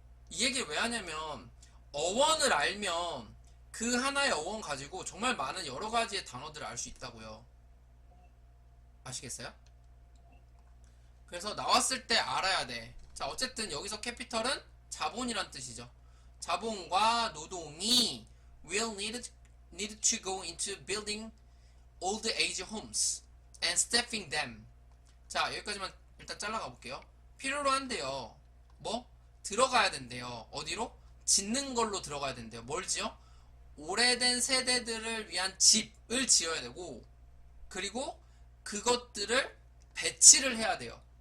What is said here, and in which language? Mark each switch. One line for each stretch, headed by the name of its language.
Korean: 이 얘기를 왜 하냐면 어원을 알면 그 하나의 어원 가지고 정말 많은 여러 가지의 단어들을 알 수 있다고요. 아시겠어요? 그래서 나왔을 때 알아야 돼. 자, 어쨌든 여기서 캐피털은 자본이란 뜻이죠. 자본과 노동이
English: will need to go into building old age homes and staffing them.
Korean: 자, 여기까지만 일단 잘라가 볼게요. 필요로 한대요. 뭐? 들어가야 된대요. 어디로? 짓는 걸로 들어가야 된대요. 뭘 지어? 오래된 세대들을 위한 집을 지어야 되고, 그리고 그것들을 배치를 해야 돼요.